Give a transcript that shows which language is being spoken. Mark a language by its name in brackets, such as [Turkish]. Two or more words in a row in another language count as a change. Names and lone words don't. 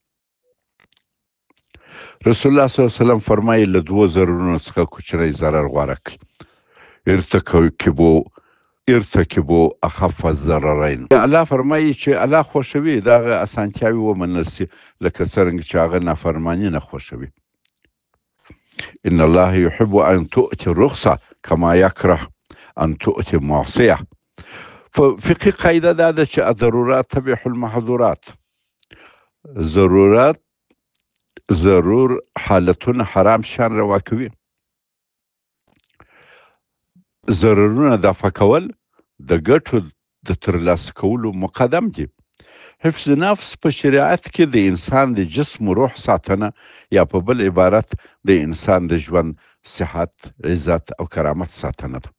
[Pashto] رسول الله [Arabic] صلی الله علیه وسلم [Pashto] فرمایي له دوو ضررونو څخه کوچنی ضرر غوره کړي. [Arabic] ارتکبو اخف الضررین. [Pashto] الله فرمایي چې الله خوښوي د هغه اسانتیاوې ومنل سي لکه څرنګه چې هغه نافرماني نه خوښوي. [Arabic] ان الله يحب ان تؤتي الرخصه كما يكره ان تؤتي معصيه. [Pashto] فقهي قاعده دا ده چې [Arabic] الضرورات تبيح المحظورات. [Pashto] ضرور حالتونه حرام شان روا کوي. ضررونه دفع کول د ګټو د ترلاسه کولو مقدم دي. حفظ نفس په شریعت کې د انسان د جسم و روح ساتنه یا په بل عبارت د انسان د ژوند صحت، عزت او کرامت ساتنه ده.